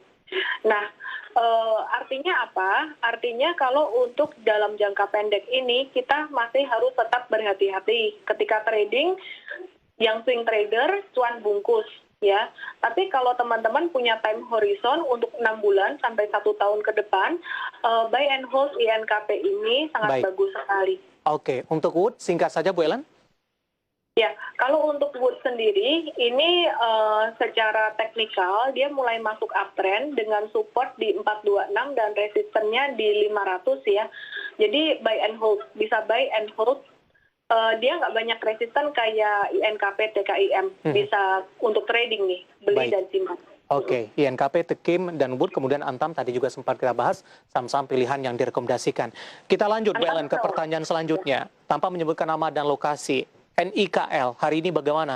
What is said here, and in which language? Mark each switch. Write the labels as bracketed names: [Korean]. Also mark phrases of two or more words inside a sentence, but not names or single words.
[Indonesian] Nah, artinya apa? Artinya kalau untuk dalam jangka pendek ini kita masih harus tetap berhati-hati ketika trading. Yang [English] swing trader [Indonesian] cuan bungkus ya. Tapi kalau teman-teman punya [English] time horizon [Indonesian] untuk 6 bulan sampai 1 tahun ke depan, [English] buy and hold [Indonesian] INKP ini sangat bagus sekali. Oke, untuk Wood singkat saja, Bu Ellen. Ya, kalau untuk Wood sendiri, ini secara teknikal dia mulai masuk uptrend dengan support di 426 dan resistennya di 500 ya. Jadi [English] buy and hold, [Indonesian] bisa [English] buy and hold. [Indonesian] Dia nggak banyak resisten kayak INKP, TKIM. Bisa untuk trading nih, beli dan simpan. Oke, INKP, Tekim, dan Wood, kemudian Antam tadi juga sempat kita bahas saham-saham pilihan yang direkomendasikan. Kita lanjut, Bu Ellen, ke pertanyaan selanjutnya. Tanpa menyebutkan nama dan lokasi, NIKL hari ini bagaimana?